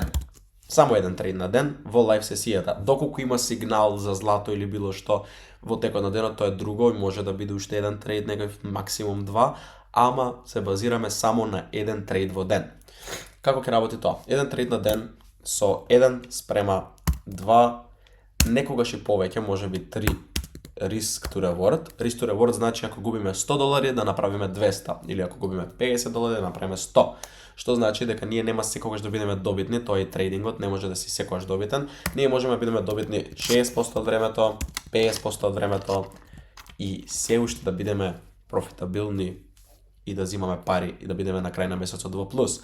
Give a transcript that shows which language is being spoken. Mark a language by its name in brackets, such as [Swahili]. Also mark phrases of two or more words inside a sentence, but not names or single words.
[Macedonian] Само еден трейд на ден во лайв сесијата. Доколку има сигнал за злато или било што во текот на денот, тоа е друго, може да биде уште еден трейд, некој максимум 2, ама се базираме само на еден трейд во ден. Како ќе работи тоа? Еден трейд на ден со 1 спрема 2, некогаш и повеќе, може би 3 [English] risk to reward. Risk to reward [Macedonian] значи ако губиме $100 да направиме 200 или ако губиме $50 да направиме 100. Што значи дека ние нема секогаш да бидеме добитни, тоа е трейдингот, не може да си секогаш добитен. Ние можеме да бидеме добитни 60% од времето, 50% од времето и се уште да бидеме профитабилни и да зимаме пари и да бидеме на крај на месецот во плюс.